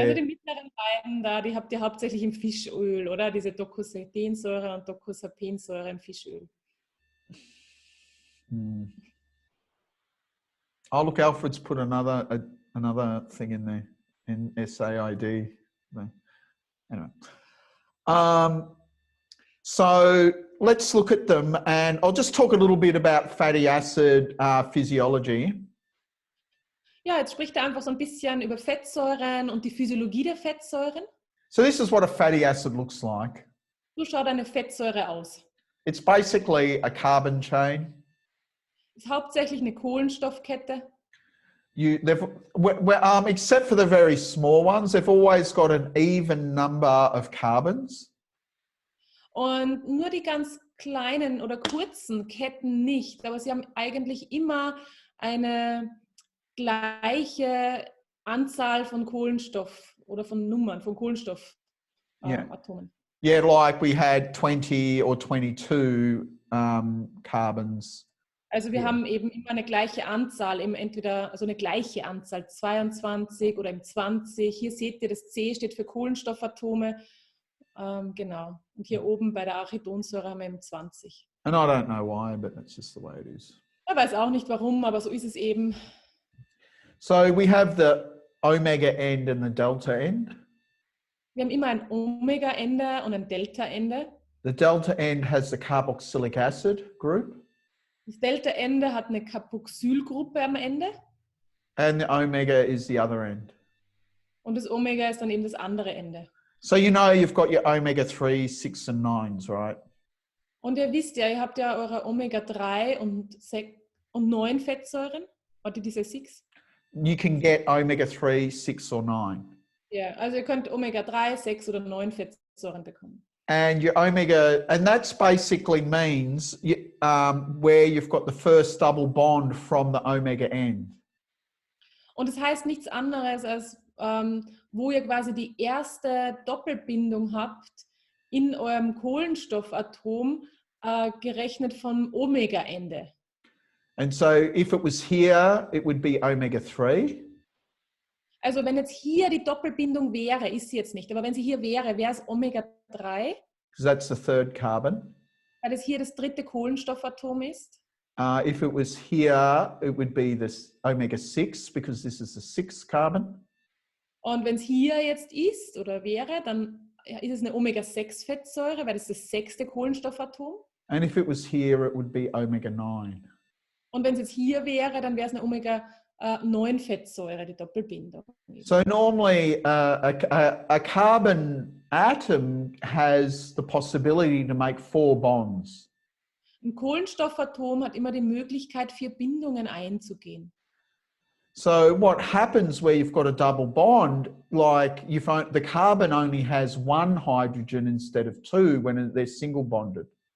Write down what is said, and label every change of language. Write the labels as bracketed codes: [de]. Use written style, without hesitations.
[de] Also die mittleren beiden da, die habt ihr hauptsächlich im Fischöl, oder? Diese Docosapensäure und Docosapensäure im Fischöl. [en] Oh, look, Alfred's put another thing in there, in SAID. Anyway, so let's look at them, and I'll just talk a little bit about fatty acid physiology. [de] Ja, jetzt spricht er einfach so ein bisschen über Fettsäuren und die Physiologie der Fettsäuren. [en] So this is what a fatty acid looks like. [de] So schaut eine Fettsäure aus. [en] It's basically a carbon chain. [de] Ist hauptsächlich eine Kohlenstoffkette. [en] Except for the very small ones, they've always got an even number of carbons. [de] Und nur die ganz kleinen oder kurzen Ketten nicht, aber sie haben eigentlich immer eine gleiche Anzahl von Kohlenstoff oder von Nummern, von Kohlenstoffatomen. [en] Yeah, like we had 20 or 22 carbons. [de] Also wir haben eben immer eine gleiche Anzahl, eben entweder also eine gleiche Anzahl, 22 oder 20. Hier seht ihr, das C steht für Kohlenstoffatome. Genau. Und hier oben bei der Arachidonsäure haben wir eben 20. [en] And I don't know why, but that's just the way it is. [de] Ich weiß auch nicht warum, aber so ist es eben. [en] So we have the omega end and the delta end. [de] Wir haben immer ein Omega-Ende und ein Delta-Ende. [en] The delta end has the carboxylic acid group. [de] Das Delta-Ende hat eine Carboxylgruppe am Ende. [en] And the omega is the other end. [de] Und das Omega ist dann eben das andere Ende. [en] So you know you've got your omega-3, 6 and 9s, right? [de] Und ihr wisst ja, ihr habt ja eure Omega-3 und 9 Fettsäuren. [en] What did you say, 6? You can get omega-3, 6 or 9. [de] Ja, also ihr könnt Omega-3, 6 oder 9 Fettsäuren bekommen. [en] And your omega, and that's basically means where you've got the first double bond from the omega end. [de] Und das heißt nichts anderes als, wo ihr quasi die erste Doppelbindung habt in eurem Kohlenstoffatom, gerechnet vom Omega-Ende. [en] And so if it was here, it would be omega-3. [de] Also wenn jetzt hier die Doppelbindung wäre, ist sie jetzt nicht, aber wenn sie hier wäre, wäre es Omega-3. [en] Because that's the third carbon. [de] Weil es hier das dritte Kohlenstoffatom ist. [en] If it was here, it would be this omega-6 because this is the sixth carbon. [de] Und wenn es hier jetzt ist oder wäre, dann ist es eine Omega-6-Fettsäure, weil das ist das sechste Kohlenstoffatom. [en] And if it was here, it would be omega-9. [de] Und wenn es jetzt hier wäre, dann wäre es eine Omega-9-Fettsäure, die Doppelbindung. [en] So normally a carbon atom has the possibility to make 4 bonds. [de] Ein Kohlenstoffatom hat immer die Möglichkeit, 4 Bindungen einzugehen. [en] So what happens where you've got a double bond, like the carbon only has 1 hydrogen instead of 2 when they're single bonded.